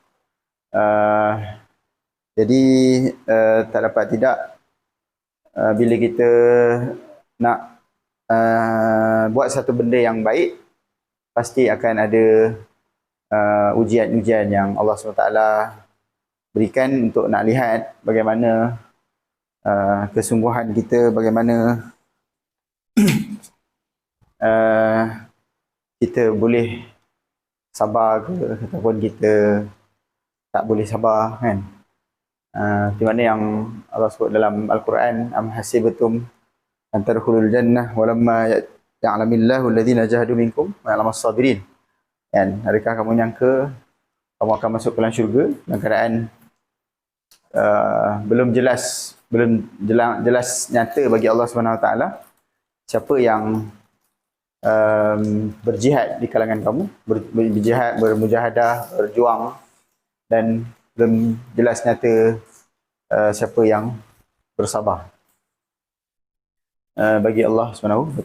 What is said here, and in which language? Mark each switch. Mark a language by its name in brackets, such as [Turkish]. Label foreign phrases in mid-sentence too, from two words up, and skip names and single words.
[Malay] Jadi tak dapat tidak bila kita nak buat satu benda yang baik, pasti akan ada ujian-ujian yang Allah SWT berikan untuk nak lihat bagaimana kesungguhan kita, bagaimana kita boleh sabar ke ataupun kita tak boleh sabar, kan. Di mana yang Allah sebut dalam Al-Quran, [Arabic] أم حسبتم أن تدخلوا الجنة ولما يعلم الله الذين جاهدوا منكم ويعلم الصابرين. [Malay] Kan, adakah kamu nyangka kamu akan masuk ke dalam syurga dalam keadaan belum jelas nyata bagi Allah SWT siapa yang berjihad di kalangan kamu, berjihad, bermujahadah, berjuang, dan belum jelas nyata siapa yang bersabar bagi Allah SWT.